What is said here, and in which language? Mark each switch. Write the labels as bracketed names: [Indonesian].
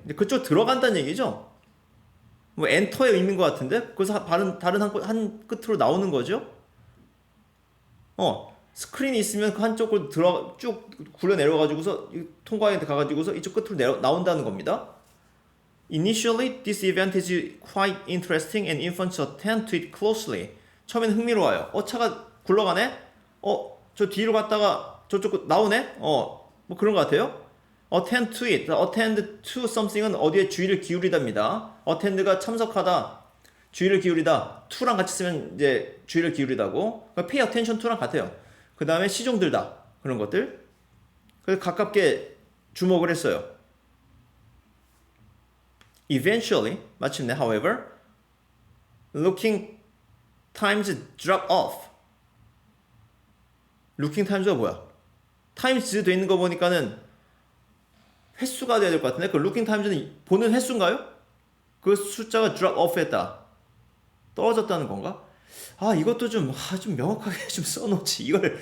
[Korean] 근데 그쪽 들어간다는 얘기죠. 뭐 엔터에 있는 것 같은데 그래서 다른 한 끝으로 나오는 거죠. 스크린이 있으면 그 한쪽으로 쭉 굴러 내려가지고서 통과에 가가지고서 이쪽 끝으로 나온다는 겁니다. [English] Initially, this event is quite interesting and infants attend to it closely. [Korean] 처음에는 흥미로워요. 차가 굴러가네? 저 뒤로 갔다가 저쪽 나오네? 뭐 그런 것 같아요. [English] attend to it. [Korean] attend to something은 어디에 주의를 기울이답니다. attend가 참석하다, 주의를 기울이다. to랑 같이 쓰면 이제 주의를 기울이다고. [English] pay attention to [Korean] 랑 같아요. 그 다음에 시종 들다. 그런 것들. 그래서 가깝게 주목을 했어요. [English] Eventually, 마침내, however, looking times drop off. [Korean] looking times가 뭐야? times 돼 있는 거 보니까는 횟수가 돼야 될 것 같은데 그 looking times는 보는 횟수인가요? 그 숫자가 drop off 했다. 떨어졌다는 건가? 이것도 좀 명확하게 좀 써놓지.